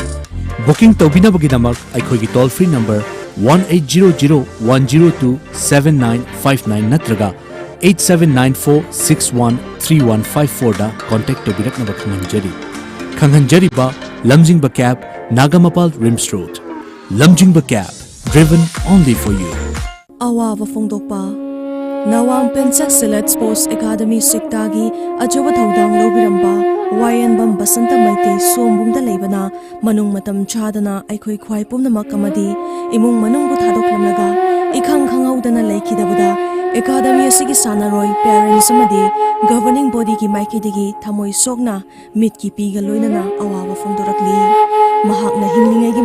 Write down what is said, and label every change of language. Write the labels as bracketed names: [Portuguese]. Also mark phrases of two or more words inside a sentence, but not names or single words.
[Manipuri] Booking tawbinabagi namak aikhoigi [English] toll free number [Manipuri] 1800-102-7959 natraga 8794613154 da contact tawbiraknaba khanghanjari. Khanghanjari ba lamjingba cap Nagamapal Rims Road. [English] Lamjingba cab, driven only for you. [Manipuri] Awawa Fongdokpa Nawang Pensak Select Sports Academy Siktagi Ajoba Thodang Lobiramba Wayan Bam Basanta Maite Sombungda Lebana Manung Matam Chadana Aikoi Kwai Pumnamak Kamadi Imung Manung Buthadoklamnaga Ikhang Khangaudana Laikidabada Academy Sigi Sanaroi Parents Amadi [English] Governing Body [Manipuri] Ki Maikidigi Thamoi Sogna Mitki Piga Loinana Awawa Fongdorakli Mahakna hinglingai